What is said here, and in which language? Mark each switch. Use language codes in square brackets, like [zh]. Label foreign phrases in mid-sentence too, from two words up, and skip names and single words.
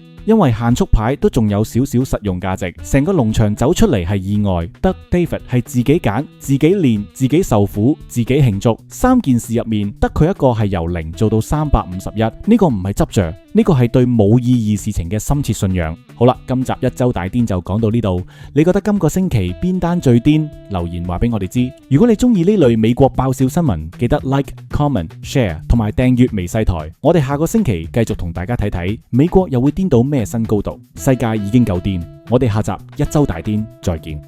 [yue] 因為限速牌都仲有少少實用價值，成個農場走出嚟係意外，得 David 係自己揀、自己練、自己受苦、自己慶祝，3件事入面得佢一個係由0做到351，呢個唔係執着，呢個係對冇意義事情嘅深切信仰。好啦，今集一周大癲就講到呢度，你覺得今個星期邊單最癲？留言話俾我哋知。如果你中意呢類美國爆笑新聞，記得 [en] like、comment、share [yue] 同埋訂閱微細台。我哋下個星期繼續同大家睇睇美國又會癲到咩新高度？世界已經夠癲，我哋下集一周大癲再見。